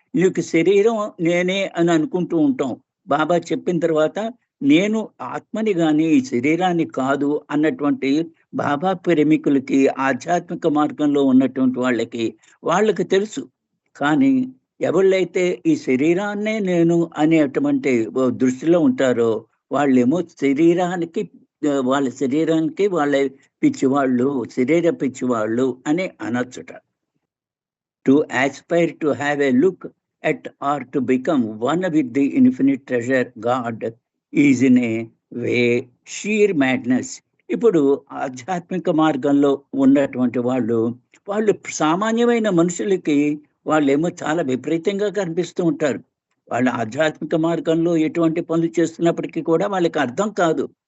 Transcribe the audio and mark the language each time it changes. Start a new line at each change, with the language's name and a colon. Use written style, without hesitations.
Telugu: నీకు శరీరం నేనే అని అనుకుంటూ ఉంటాం. బాబా చెప్పిన తర్వాత నేను ఆత్మని గాని, ఈ శరీరాన్ని కాదు అన్నటువంటి బాబా ప్రేమికులకి, ఆధ్యాత్మిక మార్గంలో ఉన్నటువంటి వాళ్ళకి తెలుసు. కానీ ఎవళ్ళైతే ఈ శరీరాన్నే నేను అనేటువంటి దృష్టిలో ఉంటారో వాళ్ళేమో వాళ్ళ శరీరానికి వాళ్ళ పిచ్చివాళ్ళు, శరీర పిచ్చివాళ్ళు అని అనొచ్చుట.
English: To aspire to have a look at or to become one with the infinite treasure God is in a way sheer madness.
Telugu: ఇప్పుడు ఆధ్యాత్మిక మార్గంలో ఉన్నటువంటి వాళ్ళు సామాన్యమైన మనుషులకి వాళ్ళేమో చాలా విపరీతంగా కనిపిస్తూ ఉంటారు. వాళ్ళ ఆధ్యాత్మిక మార్గంలో ఎటువంటి పనులు చేస్తున్నప్పటికీ కూడా వాళ్ళకి అర్థం కాదు.